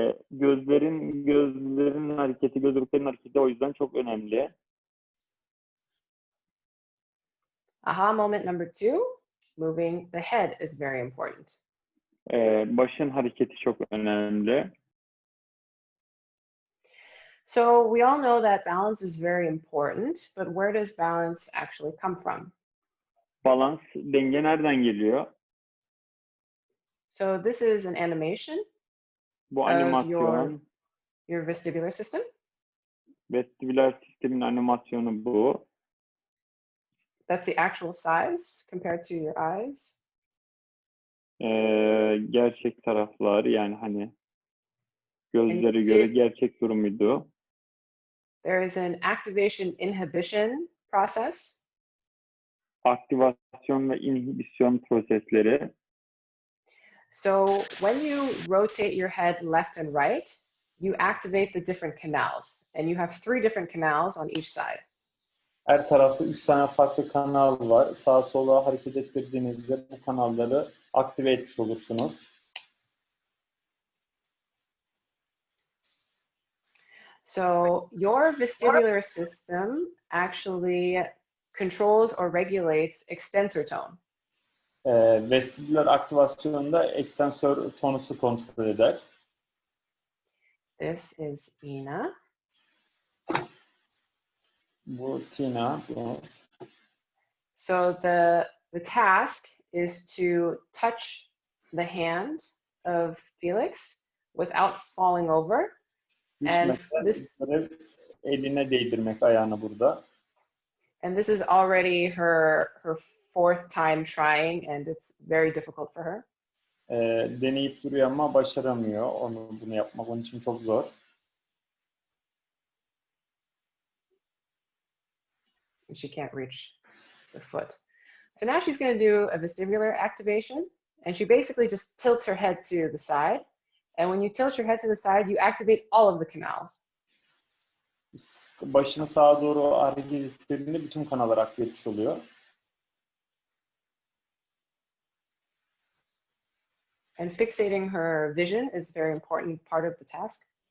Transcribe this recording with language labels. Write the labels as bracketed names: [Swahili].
[Turkish] Gözlerin hareketi, gözlüklerin hareketi o yüzden çok önemli. [English] Aha moment number 2, moving the head is very important. [Turkish] Başın hareketi çok önemli. [English] So we all know that balance is very important, but where does balance actually come from? [Turkish] Balans, denge nereden geliyor? [English] So this is an animation [Turkish] Bu [English] of [Turkish] animasyon, [English] your vestibular system. [Turkish] vestibular sistemin animasyonu bu. [English] That's the actual size compared to your eyes. [Turkish] Gerçek taraflar, yani hani gözlere göre gerçek durumuydu. [English] There is an activation inhibition process. [Turkish] Aktivasyon ve inhibisyon prosesleri. [English] So when you rotate your head left and right, you activate the different canals, and you have 3 different canals on each side. [Turkish] Her tarafta 3 tane farklı kanal var. Sağa sola hareket ettirdiğinizde bu kanalları aktive etmiş olursunuz. [English] So your vestibular system actually controls or regulates extensor tone. [Turkish] Vestibular aktivasyonunda ekstensör tonusu kontrol eder. [English] This is Ina. [Turkish] Bu Tina. Bu. [English] So the task is to touch the hand of Felix without falling over. And this [Turkish] eline değdirmek ayağını burada. [English] And this is already her 4th time trying, and it's very difficult for her. [Turkish] Deneyip duruyor ama başaramıyor. Bunu yapmak onun için çok zor. [English] And she can't reach the foot. So now she's going to do a vestibular activation, and she basically just tilts her head to the side. And when you tilt your head to the side, you activate all of the canals. [Turkish] Başını sağa doğru hareket ettirdiğinde bütün kanallar aktif etmiş oluyor. [English] And fixating her vision is a very important part of the task.